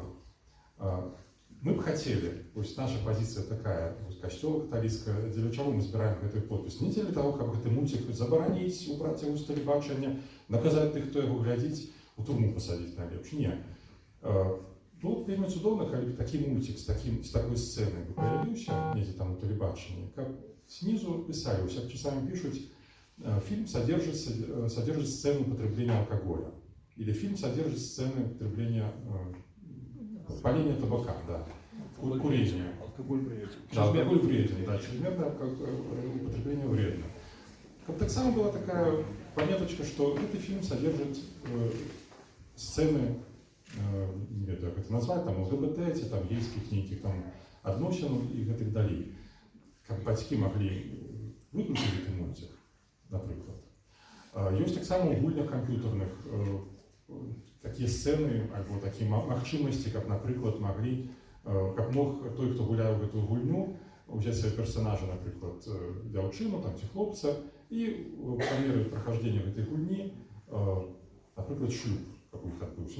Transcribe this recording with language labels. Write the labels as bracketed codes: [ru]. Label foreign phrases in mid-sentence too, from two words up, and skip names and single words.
[ru] Мы бы хотели, [be] вось наша позиция такая, касцёла каталіцкая, дзеля чаго мы збіраем гэты подпіс? Не дзеля того, каб гэты мультик забараніць, убраць яго з тэлебачання, наказаць тых, хто яго глядзіць. у турму посадить найлепш. Не. Было б вельмі цудоўна, калі такі мультик з такой сцэнай бы появіўся, недзе там у тэлебачанні, каб [ru] снизу писали, у себя часами пишут, фильм содержит сцену употребления алкоголя, или фильм содержит сцены употребления паления табака, да, курения. Алкоголь вреден. Да, алкоголь вреден, да, чрезмерное употребление вредно. Как так само была такая пометочка, что этот фильм содержит сцены, [be] не ведаю, [ru] как это назвать, [be] там ЛГБТ, ці там гейскіх нейкіх там адносін і гэтых далей. Каб бацькі маглі выключыць гэты мультик, напрыклад. Ёсць таксама ў гульнях камп'ютарных такія сцэны альбо такія магчымасці, каб, напрыклад, маглі, каб мог той, хто гуляе ў гэтую гульню, узяць свае персонажа, напрыклад, дзяўчыну там ці хлопца, і па меры прахаждзення гэтай гульні, напрыклад, шлюб, каб у іх адбыўся.